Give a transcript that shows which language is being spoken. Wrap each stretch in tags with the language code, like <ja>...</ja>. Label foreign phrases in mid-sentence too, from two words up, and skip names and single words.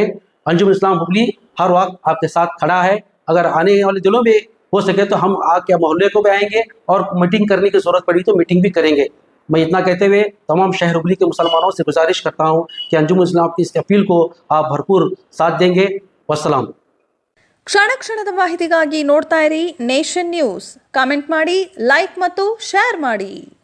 <ur>انجمن اسلام ہبلی ہر وقت آپ کے ساتھ کھڑا ہے. اگر آنے والے دنوں میں ہو سکے تو ہم آکے محلے کو بھی آئیں گے اور میٹنگ کرنے کی ضرورت پڑی تو میٹنگ بھی کریں گے. میں اتنا کہتے ہوئے تمام شہر ہبلی کے مسلمانوں سے گزارش کرتا ہوں کہ انجمن اسلام کی اس اپیل کو آپ بھرپور ساتھ دیں گے. والسلام.</ur> <kn>ಕ್ಷಣ ಕ್ಷಣದ ಮಾಹಿತಿಗಾಗಿ ನೋಡ್ತಾ ಇರಿ ನೇಷನ್ ನ್ಯೂಸ್. ಕಾಮೆಂಟ್ ಮಾಡಿ, ಲೈಕ್ ಮತ್ತು ಶೇರ್ ಮಾಡಿ.</kn>